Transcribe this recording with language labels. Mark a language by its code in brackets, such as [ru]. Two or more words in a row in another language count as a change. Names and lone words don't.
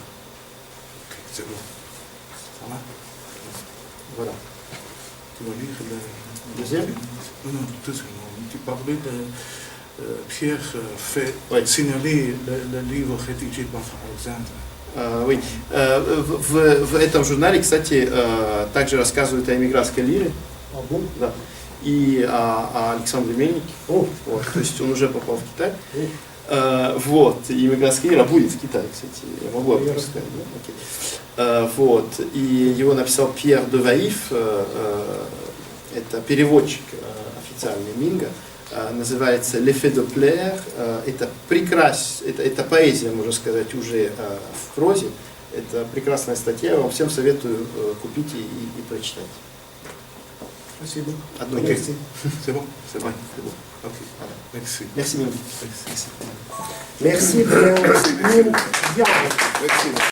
[fr] C'est bon. Ça va? Voilà. Tu vas lire le deuxième? Non, deuxième. Tu parlais de Pierre fait signaler le livre rédigé par Alexandre. Oui. [ru] В этом журнале, кстати, также рассказывают о эмигрантской лире. Да. и Александр Мельник. О, Вот, то есть он уже попал в Китай. о, Вот, и иммигрантская карьера будет в Китае, кстати, я могу об этом сказать. Да? Окей. Вот, и его написал Пьер де Ваиф, это переводчик официальный Минга, называется «L'effet Doppler». Это это поэзия, можно сказать, уже в прозе. Это прекрасная статья, я вам всем советую купить и прочитать. спасибо. Одну Ok. лекцию. [fr] C'est bon? C'est bon, c'est bon. Ok. Merci. Merci, Mélanie. Merci, bien, bien. Merci.